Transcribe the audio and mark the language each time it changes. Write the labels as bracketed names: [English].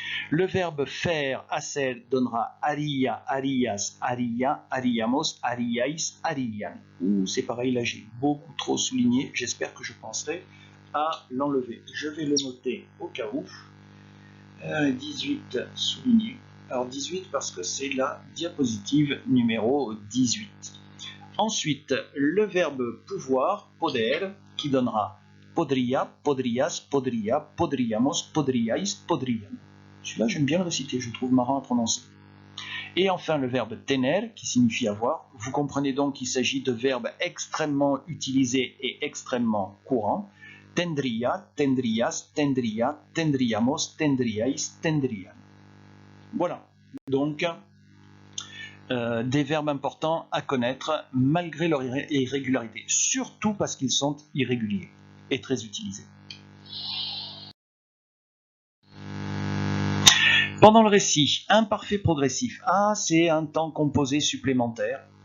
[French] Le verbe faire, [Spanish] hacer, [French] donnera [Spanish] haría, harías, haría, haríamos, haríais, harían. [French] C'est pareil, là j'ai beaucoup trop souligné. J'espère que je penserai à l'enlever. Je vais le noter au cas où. 18 souligné. Alors 18 parce que c'est la diapositive numéro 18. Ensuite, le verbe pouvoir, [Spanish] poder, [French] qui donnera [Spanish] podría, podrías, podría, podríamos, podríais, podrían. [French] Celui-là, j'aime bien le réciter, je le trouve marrant à prononcer. Et enfin, le verbe tener, qui signifie avoir. Vous comprenez donc qu'il s'agit de verbes extrêmement utilisés et extrêmement courants. [Spanish] Tendría, tendrías, tendría, tendríamos, tendríais, tendrían. [French] Voilà, donc des verbes importants à connaître malgré leur irrégularité, surtout parce qu'ils sont irréguliers et très utilisés. Pendant le récit, imparfait progressif. Ah, c'est un temps composé supplémentaire.